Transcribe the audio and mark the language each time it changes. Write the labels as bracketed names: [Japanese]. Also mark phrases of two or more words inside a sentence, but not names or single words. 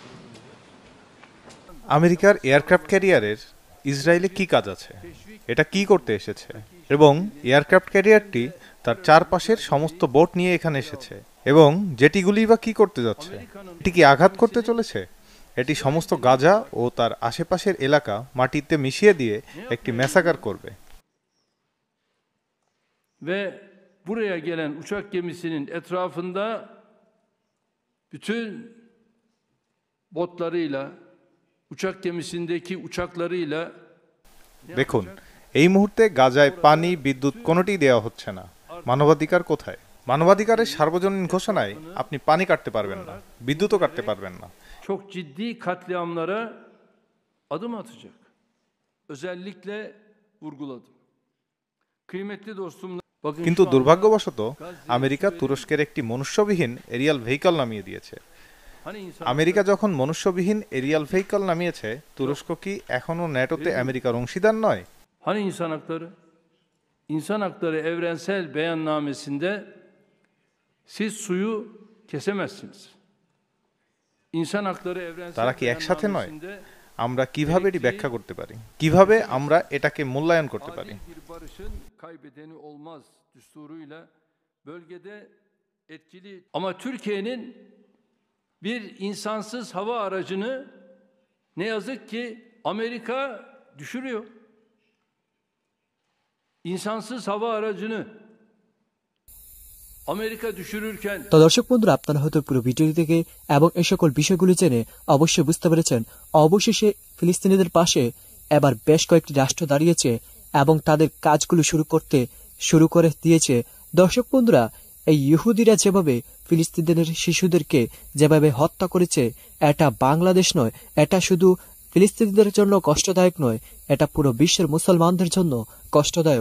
[Bangla] আমেরিকার [English] aircraft carrier [Bangla] ইসরায়েলে কি কাজ আছে, এটা কি করতে এসেছে, এবং [English] aircraft carrier [Bangla] তার চারপাশের সমস্ত বোট নিয়ে এখানে এসেছে, এবং জেটিগুলি বা কি করতে যাচ্ছে? এটি কি আঘাত করতে চলেছে? এটি সমস্ত গাজা ও তার আশেপাশের এলাকা মাটিতে মিশিয়ে দিয়ে একটি ম্যাসাকার করবে। [Turkish] Buraya gelen uçak gemisinin etrafında bütün botlarıyla, uçak gemisindeki uçaklarıyla [Bangla] দেখুন, এই মুহূর্তে গাজায় পানি, বিদ্যুৎ কোনোটি দেওয়া হচ্ছে না। মানবাধিকার কোথায়? মানবাধিকারের সার্বজনীন ঘোষণায় আপনি পানি কাটতে পারবেন না, বিদ্যুৎও কাটতে পারবেন না। [Turkish] çok ciddi katliamlara adım atacak. Özellikle vurguladım. Kıymetli dostumlar, Bakın [Bangla] কিন্তু [Turkish] şu anda [Bangla] দুর্ভাগ্যবশত [Turkish] Gazze, [Bangla] আমেরিকা [Turkish] İsrail- [Bangla] তুরস্কের একটি মনুষ্যবিহীন [English] aerial vehicle [Bangla] নামিয়ে দিয়েছে। [Turkish] Hani insan [Bangla] আমেরিকা যখন মনুষ্যবিহীন [English] aerial vehicle [Bangla] নামিয়েছে, তুরস্ক কি এখনো ন্যাটোতে আমেরিকার অংশীদার নয়? [Turkish] Hani insan hakları? İnsan Hakları Evrensel Beyannamesi'nde siz suyu kesemezsiniz. İnsan Hakları Evrensel [Bangla] তারা কি একসাথে নয়? [Turkish] Beyannamesi'nde [Bangla] আমরা কিভাবে এটি ব্যাখ্যা করতে পারি? কিভাবে আমরা এটাকে মূল্যায়ন করতে পারি? [Turkish] adil bir barışın kaybedeni olmaz düsturuyla bölgede etkili. Ama Türkiye'nin bir insansız hava aracını ne yazık ki Amerika düşürüyor. İnsansız hava aracını Amerika düşürürken [Bangla] তো দর্শক বন্ধুরা, আপনারা হয়তো পুরো ভিডিওটি থেকে এবং এই সকল বিষয়গুলি জেনে অবশ্যই বুঝতে পেরেছেন, অবশেষে ফিলিস্তিনিদের পাশে এবার বেশ কয়েকটি রাষ্ট্র দাঁড়িয়েছে এবং তাদের কাজগুলো শুরু করে দিয়েছে। দর্শক বন্ধুরা, এই ইহুদিরা যেভাবে ফিলিস্তিনিদের শিশুদেরকে যেভাবে হত্যা করেছে, এটা বাংলাদেশ নয়, এটা শুধু ফিলিস্তিনিদের জন্য কষ্টদায়ক নয়, এটা পুরো বিশ্বের মুসলমানদের জন্য কষ্টদায়ক।